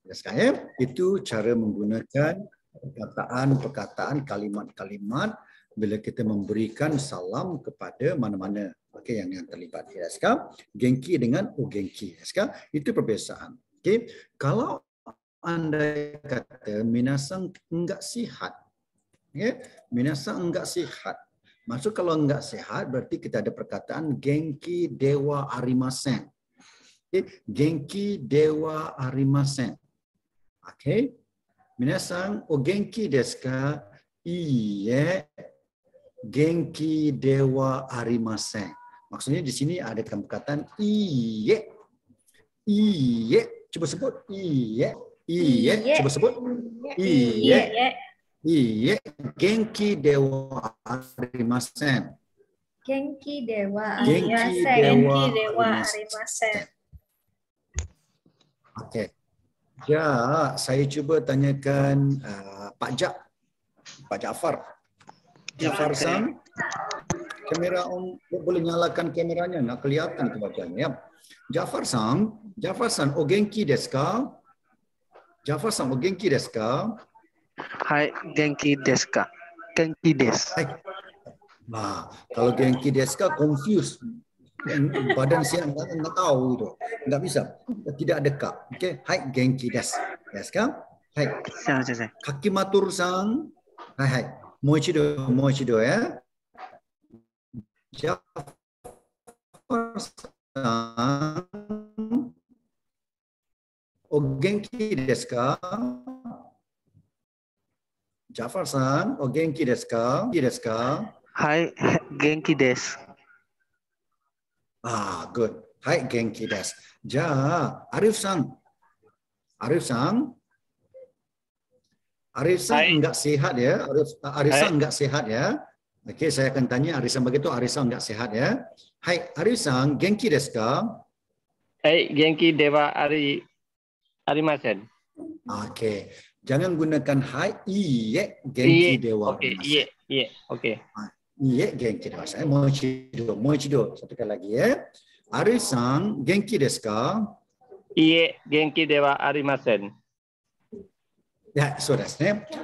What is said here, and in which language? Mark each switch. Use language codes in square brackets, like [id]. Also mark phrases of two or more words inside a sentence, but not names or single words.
[ms] Itu cara menggunakan perkataan, kalimat-kalimat bila kita memberikan salam kepada mana-mana yang terlibat. Genki dengan [ja] お元気. [ms] Itu perbiasaan. Okay. Kalau anda kata minasan enggak sihat, minasan enggak sihat. Maksud kalau enggak sihat berarti kita ada perkataan [ja] 元気ではありません. 元気ではありません. [ms] Okay. [ja] みなさん、お元気ですか？いいえ、元気ではありません. [ms] Maksudnya di sini ada perkataan iie. Iie, coba sebut iie. Iie, coba sebut iie. [ja] いいえ、元気ではありません. 元気ではありません. [ms] Okey. Ya, saya cuba tanyakan Pak Jaafar. Jaafar Sang, kamera on, boleh nyalakan kameranya, nak kelihatan itu wajahnya. [ja] Jaafar Sang, お元気ですか? Jaafar Sang, お元気ですか? はい、元気ですか? 元気です. [ms] Nah, kalau [ja] 元気ですか [ms] confused. Badan saya enggak tahu itu. Enggak bisa. Tidak ada kak. Okey, [ja] はい元気です。ですか？はい. Kakimatur Sang. はい。もう一度 ya. Jaafar Sang, お元気ですか? Jaafar Sang, お元気ですか? はい、元気です. [ms] Good. [ja] はい、元気です. [ms] Arif Sang enggak sehat ya. Arif Sang enggak sehat ya. Okey, saya akan tanya Arif Sang begitu. Arif Sang enggak sehat ya. [ja] はい, Arif Sang, 元気ですか? はい、元気ではありません. [ms] Okey. Jangan gunakan [ja] はい、いいえ、元気では. [ms] Okey, iye. Okey. [ja] いいえ、元気では. [ms] Saya moichido. Satu kali lagi ya. [ja] Arif Sang, 元気ですか? いいえ、元気ではありません. Ya, そうですね.